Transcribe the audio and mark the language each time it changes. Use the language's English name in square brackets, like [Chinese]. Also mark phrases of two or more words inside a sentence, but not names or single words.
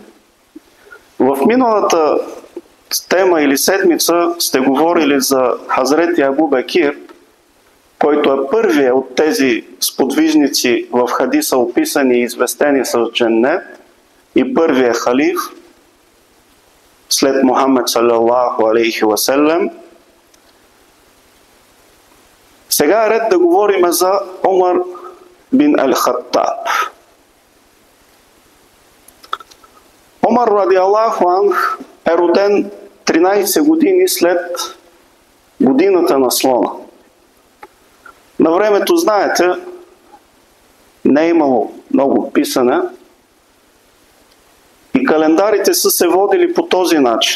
[Bulgarian] В миналата тема или седмица сте говорили за Хазрети Абу Бекир, който е първият от тези сподвижници в хадиса, описани и известени с Дженнет, и първият халиф след Мухаммед [Arabic] صلى الله عليه وسلم. [Bulgarian] Сега е ред да говорим за Омар бин Ал-Хаттаб. Омар [Arabic] رضي الله عنه [Bulgarian] е роден 13 години след годината на слона. На времето, знаете, не е имало много писане и календарите са се водили по този начин.